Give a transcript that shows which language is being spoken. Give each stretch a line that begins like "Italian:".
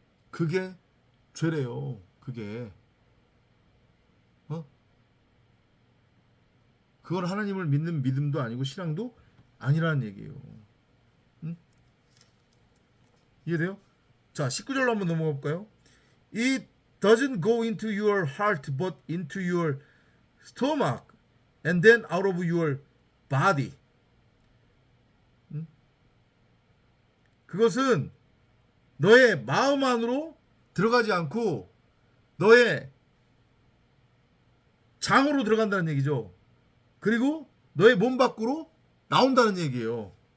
Korean: 그게 죄래요. 그게. 그건 하나님을 믿는 믿음도 아니고 신앙도 아니라는 얘기예요. 응? 이해돼요? 자, 19절로 한번 넘어가 볼까요?
English: It doesn't go into your heart but into your stomach and then out of your body.
Korean: 응? 그것은 너의 마음 안으로 들어가지 않고 너의 장으로 들어간다는 얘기죠. 그리고 너의 몸 밖으로 나온다는 얘기예요.